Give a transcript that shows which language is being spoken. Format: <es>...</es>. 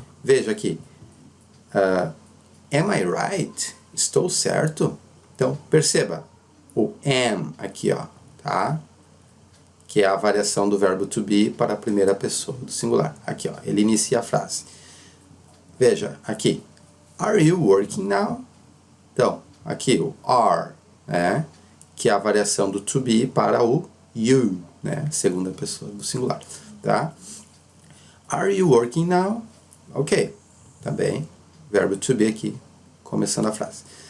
<pt>Veja aqui,</pt> <en>am I right?</en> <pt>Estou certo? Então perceba o am aqui, ó, tá? Que é a variação do verbo to be para a primeira pessoa do singular. Aqui, ó, ele inicia a frase. Veja, aqui,</pt> <en>are you working now?</en> <pt>Então, aqui o are, né, que é a variação do to be para o you, né, segunda pessoa do singular, tá?</pt> <en>Are you working now?</en> <pt>Ok, também, verbo to be aqui, começando a frase.</pt>